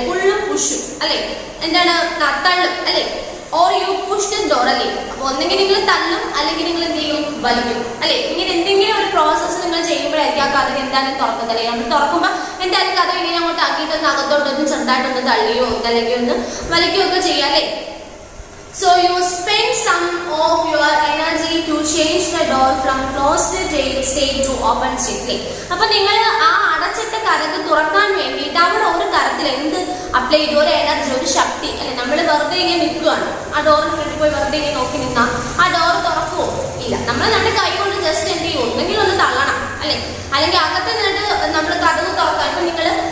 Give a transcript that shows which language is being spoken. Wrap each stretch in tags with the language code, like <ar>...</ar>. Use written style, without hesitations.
<ml>പുള്ളും പുഷും അല്ലെ, എന്താണ് തള്ളും അല്ലെ.</ml> <en>or you push the door</en> <ml>അല്ലെ. അപ്പൊ ഒന്നെങ്കിൽ നിങ്ങൾ തള്ളും അല്ലെങ്കിൽ നിങ്ങൾ എന്ത് ചെയ്യും? വലിക്കും അല്ലെ. ഇങ്ങനെ എന്തെങ്കിലും ഒരു പ്രോസസ്സ് നിങ്ങൾ ചെയ്യുമ്പോഴായിരിക്കും ആ കഥ എന്തായാലും തുറക്കുന്നത് അല്ലെ. നമ്മൾ തുറക്കുമ്പോൾ എന്തായാലും കഥ ഇങ്ങനെ അങ്ങോട്ട് ആക്കിയിട്ടൊന്ന് അകത്തോട്ടൊന്ന് ചെറുതായിട്ടൊന്ന് തള്ളിയോ അല്ലെങ്കിൽ ഒന്ന് വലിക്കുകയോ ഒക്കെ ചെയ്യാം അല്ലെ.</ml> <en>So you spend some of your energy to change the door from closed state to open state.</en> <ml>അപ്പൊ നിങ്ങൾ ആ അടച്ചിട്ട കതക് തുറക്കാൻ വേണ്ടിയിട്ട് അവിടെ ഒരു തരത്തിൽ എന്ത് അപ്ലൈ ചെയ്തു? ഒരു എനർജി, ഒരു ശക്തി അല്ലെ. നമ്മൾ വെറുതെ ഇങ്ങനെ നിൽക്കുകയാണ്, ആ ഡോറിന് ഫ്രണ്ടിൽ പോയി വെറുതെ ഇങ്ങനെ നോക്കി നിന്നാൽ ആ ഡോർ തുറക്കുമോ? ഇല്ല. നമ്മൾ നമ്മുടെ കൈ കൊണ്ട് ജസ്റ്റ് എന്ത് ചെയ്യും? ഒന്നെങ്കിലും ഒന്ന് തള്ളണം അല്ലെ, അല്ലെങ്കിൽ അകത്ത് നിന്നിട്ട് നമ്മൾ കതക് തുറക്കാൻ. ഇപ്പൊ നിങ്ങൾ</ml>